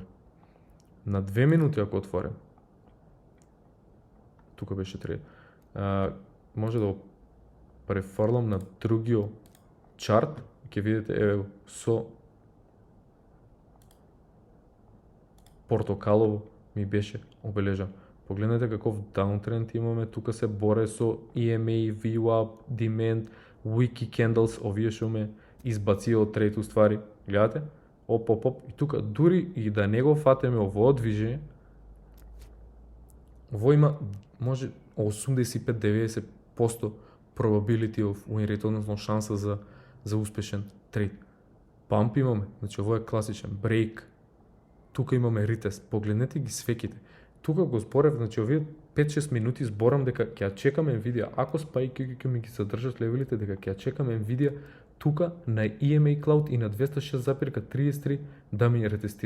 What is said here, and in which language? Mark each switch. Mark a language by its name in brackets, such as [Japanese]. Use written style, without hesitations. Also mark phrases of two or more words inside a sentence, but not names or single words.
[Macedonian] На 2 минути ако отворим, тука беше трейд, може да го префрлам на другиот чарт, ќе видите, еве, со портокалово ми беше обележан. Погледнете каков даунтренд имаме, тука се боре со EMA, VWAP, [English] demand, wiki candles, [Macedonian] овие што ме избација од трейд уствари. Гледате? Оп, и тука дури и да не го фатеме овој движење, ово има може 85-90% [English] probability of win rate, [Macedonian] односно шанса за успешен трейд. Памп имаме, значи ово е класичен брейк. Тука имаме ретест. Погледнете ги свеките. Тука го зборев, значи овие 5-6 минути зборам дека ќе ја чекаме Nvidia, ако спајки ќе ми ги задржат левелите, дека ќе ја чекаме Nvidia тука на EMA Cloud и на 206,33 да ми ретестира.